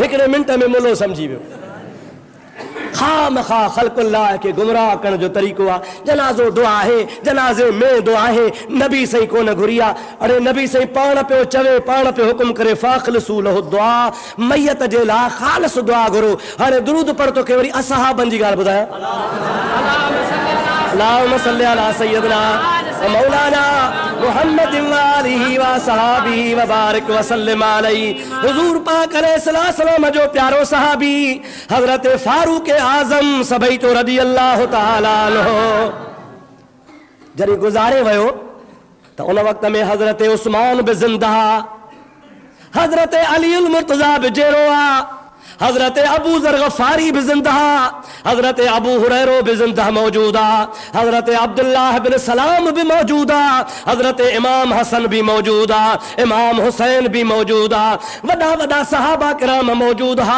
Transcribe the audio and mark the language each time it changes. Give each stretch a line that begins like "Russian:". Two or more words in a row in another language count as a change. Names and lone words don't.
Sindhi: हिकिड़े मिंट में मुलो सम्झी वियो। खामखा ख़ल्क़ुल्लाह के गुमराह करण जो तरीक़ो आहे। जनाज़ो दुआ आहे, जनाज़े में दुआ आहे। नबी सही कोन घुरिया। अरे नबी सही पाण पियो चवे, पाण पियो हुकुम करे,
Arabic: فأخلصوا له الدعاء,
Sindhi: मैयत जे लाइ ख़ालिस दुआ घुरो। हाणे दुरूद पढ़ तोखे वरी असहाबनि जी ॻाल्हि ॿुधायां।
Arabic: اللهم صل على سيدنا و مولانا محمد و آله و صحبه و بارك و سلم عليه.
Sindhi: हुजूर पाक अलैहिस्सलाम सलाम जो प्यारो सहाबी हज़रत फारूक आज़म सभई तो
Arabic: رضي الله تعالى عنه
Sindhi: जॾहिं गुज़ारे वियो त उन वक़्त में हज़रत उस्मान बि ज़िंदा, हज़रत अलीउल मुर्तज़ा बि जेरो आहे, हज़रत अबू ज़र गफ़ारी भी ज़िंदा, हज़रत अबू हुरैरो भी ज़िंदा मौजूदा, हज़रत अब्दुल्लाह बिन सलाम भी मौजूदा, हज़रत इमाम हसन भी मौजूदा, इमाम हुसैन भी मौजूदा, वॾा वॾा सहाबा किराम मौजूद हा।